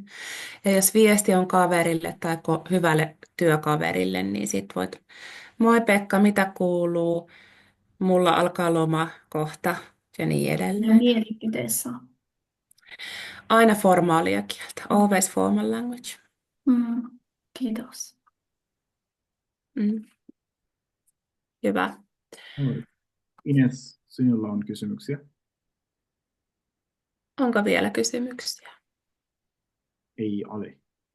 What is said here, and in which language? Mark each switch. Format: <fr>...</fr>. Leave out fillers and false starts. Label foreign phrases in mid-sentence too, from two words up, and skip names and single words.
<fi>Ja jos viesti on kaverille tai hyvälle työkaverille, niin sit voit, moi Pekka, mitä kuuluu? Mulla alkaa loma kohta ja niin Ja edelleen. mielipiteessä. Aina formaalia kieltä,</fi> <en>always formal language.</en> <fi>Kiitos. Hyvä. Ines, sinulla on kysymyksiä? Onko vielä kysymyksiä? Ei ole.</fi>